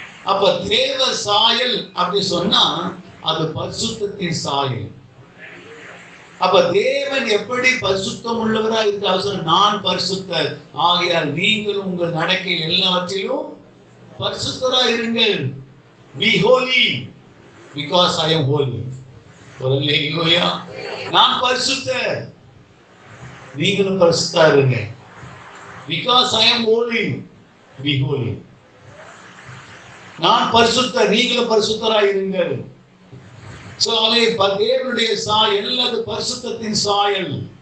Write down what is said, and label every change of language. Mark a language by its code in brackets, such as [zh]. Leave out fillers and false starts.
[ta] அப்ப தேவ சாயல் அப்படி சொன்னா அது பரிசுத்தத்தின் சாயல். அப்ப தேவன் எப்படி பரிசுத்தம் உள்ளவராக இருக்கிறார்? நான் பரிசுத்தர் ஆகையால் நீங்கள் உங்கள் நடக்கை எல்லாவற்றிலும் பரிசுத்தராக இருங்கள். [en] Be holy because I am holy. [ta] அல்லேலூயா. நான் பரிசுத்தர், நீங்களும் பரிசுத்தா இருங்க. [en] Because I am holy, be holy. [ta] நான் பரிசுத்தர், நீங்களும் பரிசுத்தராக இருங்கள். சோ தேவனுடைய சாயல், அது பரிசுத்தத்தின் சாயல்.